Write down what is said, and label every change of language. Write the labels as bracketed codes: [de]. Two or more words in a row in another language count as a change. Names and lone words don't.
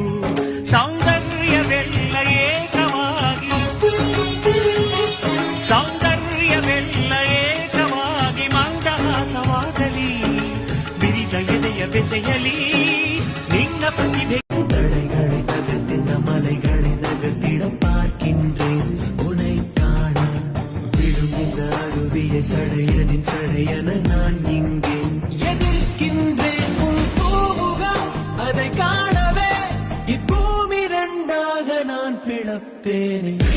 [kn] ಸೌಂದರ್ಯವೆಲ್ಲ ಏಕವಾಗಿ, ಸೌಂದರ್ಯವೆಲ್ಲ ಏಕವಾಗಿ ಮಂದಹಾಸವಾಗಲಿ, ಬಿರಿದ ಎದೆಯ ಬೆಸೆಯಲಿ ನಿನ್ನ ಪ್ರತಿಭೆ. [ta] மலைகளை நகர்த்திட பார்க்கின்றேன் உனை காண, விழுந்த அருவிய சடையனின் சடையன நான் இங்கே எதிர்க்கின்றேன். உன் பூமுகம் அதை காணவே இப்பூமி இரண்டாக நான் பிளப்பேனே.